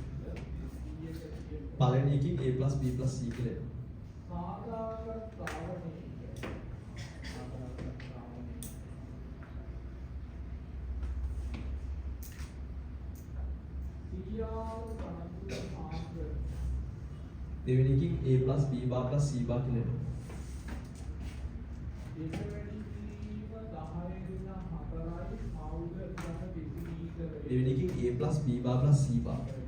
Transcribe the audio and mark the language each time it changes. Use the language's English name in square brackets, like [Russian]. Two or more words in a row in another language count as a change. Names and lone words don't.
[Sinhala] පළවෙනි එකකින් [English] A plus B plus C [Sinhala] කියලා එනවා. දෙවෙනි එකකින් [English] A plus B bar plus C bar [Sinhala] කියලා එනවා. දෙවෙනි එකකින් [English] A plus B bar plus C bar.